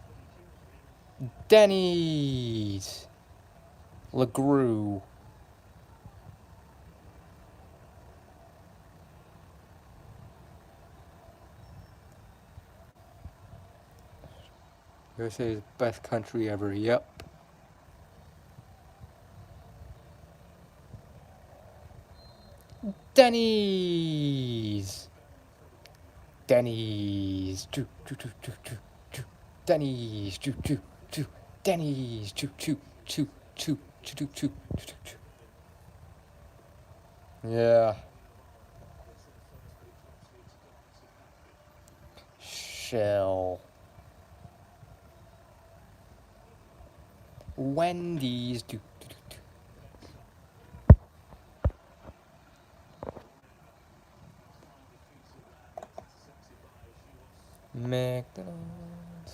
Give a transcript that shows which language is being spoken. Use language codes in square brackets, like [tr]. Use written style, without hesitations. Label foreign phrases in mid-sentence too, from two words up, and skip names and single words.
[en] Denny's. LeGrew. USA is the best country ever. Yep. Denny's. Denny's. Choo, choo, choo, choo, choo, choo. Denny's. Choo, choo, choo. Denny's. Choo, choo, choo, choo, choo, choo, choo, choo, choo. Yeah. Shell. Wendy's. Do, do, do, do. McDonald's.